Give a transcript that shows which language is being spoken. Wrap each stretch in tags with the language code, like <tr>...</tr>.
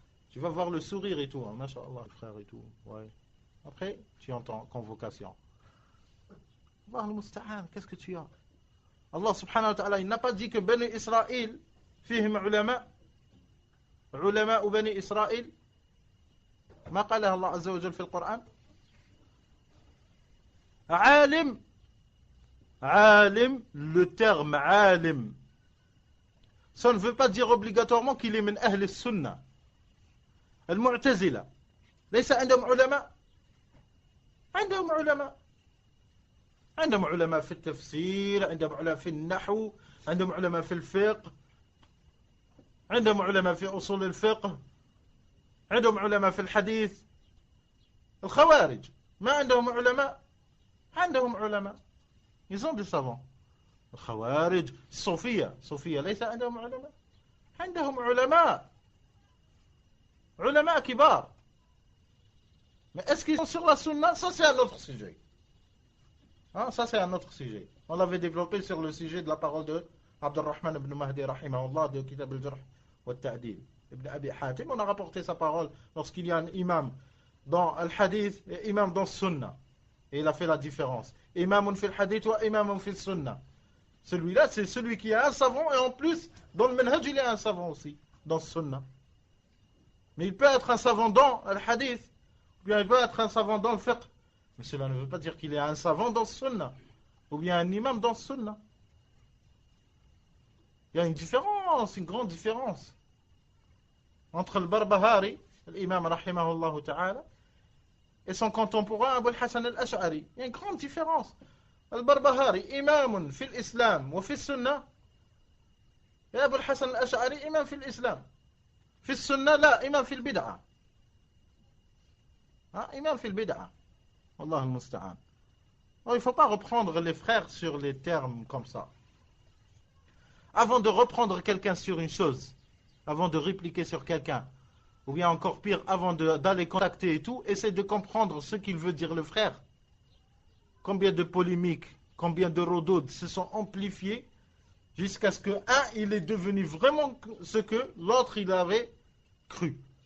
<fr>Tu vas voir le sourire et tout, hein, masha'Allah, frère et tout. Ouais. Après, tu entends convocation. Allah al-Musta'an, qu'est-ce que tu as? Allah subhanahu wa ta'ala, il n'a pas dit que Bani Israël, fihim ulama, ulama ou Bani Israël.</fr> <ar>ما قالها الله عز وجل في القرآن. عالم.</ar> <fr>عالم, le terme عالم, ça ne veut pas dire obligatoirement qu'il est</fr> <ar>من أهل السنة. المعتزلة ليس عندهم علماء. عندهم علماء. عندهم علماء في التفسير، عندهم علماء في النحو، عندهم علماء في الفقه، عندهم علماء في أصول الفقه، عندهم علماء في الحديث. الخوارج ما عندهم علماء؟ عندهم علماء.</ar> <fr>Ils ont des savants.</fr> <ar>الخوارج الصوفية ليس عندهم علماء؟ عندهم علماء. Ulama kibar.</ar> <fr>Mais est-ce qu'ils sont sur la sunna? Ça, c'est un autre sujet. Hein, ça, c'est un autre sujet. On l'avait développé sur le sujet de la parole de Abdurrahman ibn Mahdi, rahimahullah, de Kitab al-Jarh wa al-Ta'dil. Ibn Abi Hatim, on a rapporté sa parole lorsqu'il y a un imam dans al-Hadith et imam dans le Sunna. Et il a fait la différence.</fr> <ar>Imamun fil hadith wa imamun fil sunna.</ar> <fr>Celui-là, c'est celui qui est un savant et en plus, dans le manhaj, il est un savant aussi, dans le Sunna. Mais il peut être un savant dans al-Hadith, ou bien il peut être un savant dans le fiqh. Mais cela ne veut pas dire qu'il est un savant dans le Sunna, ou bien un imam dans le Sunna. Il y a une différence, une grande différence entre le Barbahari, l'imam rahimahullah ta'ala, et son contemporain Abu al-Hasan al-Ash'ari. Il y a une grande différence.</fr> <ar>البربهاري إمام في الإسلام وفي السنة يا أبو الحسن الأشعري إمام في الإسلام في السنة لا إمام في البدعة إمام في البدعة والله المستعان.</ar> <fr>Il ne faut pas reprendre les frères sur les termes comme ça. Avant de reprendre quelqu'un sur une chose, avant de répliquer sur quelqu'un, ou bien encore pire, avant d'aller contacter et tout, essaie de comprendre ce qu'il veut dire le frère. Combien de polémiques, combien de rodaudes se sont amplifiées jusqu'à ce que il est devenu vraiment ce que l'autre il avait cru.</fr>